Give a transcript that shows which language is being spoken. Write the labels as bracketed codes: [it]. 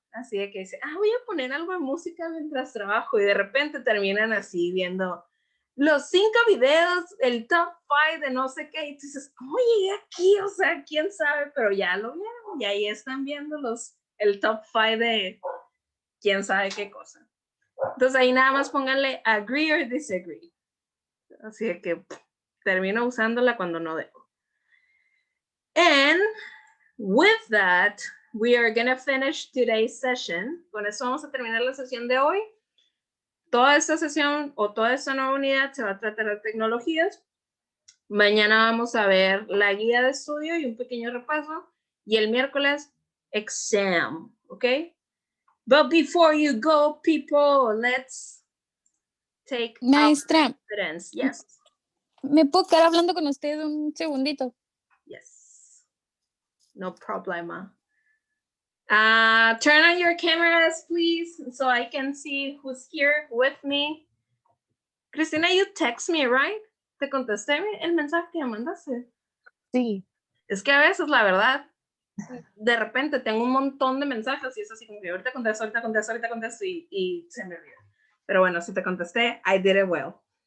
[es] Así de que dice, voy a poner algo de música mientras trabajo, y de repente terminan así viendo los 5 videos, el top 5 de no sé qué, y tú dices, ¿cómo llegué aquí? O sea, quién sabe, pero ya lo vieron, y ahí están viendo el top 5 de quién sabe qué cosa. Entonces ahí nada más pónganle [en] agree or disagree. [es] Así de que termino usándola cuando no debo. [en] And with that, we are going to finish today's session. [es] Con eso vamos a terminar la sesión de hoy. Toda esta sesión o toda esta nueva unidad se va a tratar de tecnologías. Mañana vamos a ver la guía de estudio y un pequeño repaso. Y el miércoles, exam, ¿ok? [en] But before you go, people, let's take [es] Maestra, [en] confidence. Yes. [es] ¿me puedo quedar hablando con usted un segundito? Yes. No problema. [en] Turn on your cameras, please, so I can see who's here with me. Cristina, you text me, right? [es] ¿Te contesté el mensaje que me mandaste? Sí. Es que a veces, la verdad, de repente tengo un montón de mensajes y es así como que ahorita contesto y se me olvida. Pero bueno, si te contesté, [en] I did it well.